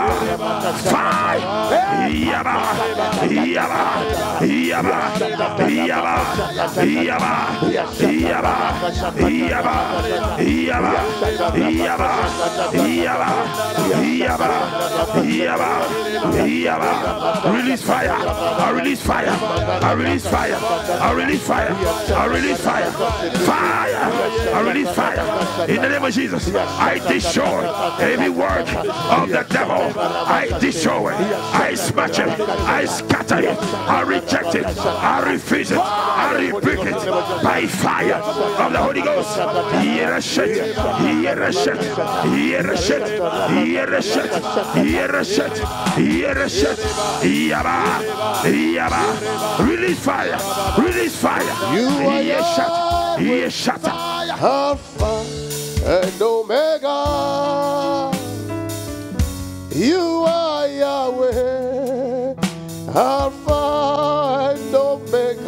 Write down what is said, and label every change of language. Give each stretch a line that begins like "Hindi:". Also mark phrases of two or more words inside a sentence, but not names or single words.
English: Fire. Yaba. Yaba. Yaba. Yaba. Yaba. Yaba. Yaba. Yaba. Yaba. Yaba. Yaba. Yaba. Yaba. Release fire. I release fire. I release fire. I release fire. I release fire. Fire. I release fire. In the name of Jesus, I destroy every work of the devil. I destroy it. I smash it. I scatter it. I reject it. I refuse it. I rebuke it by fire of the Holy Ghost. Yerashet. Yerashet. Yerashet. Yerashet. Yerashet. Yerashet. Yaba. Yaba. Release fire. Release fire. Yeshat. Yeshat. Alpha and Omega. You are Yahweh. Alpha and Omega.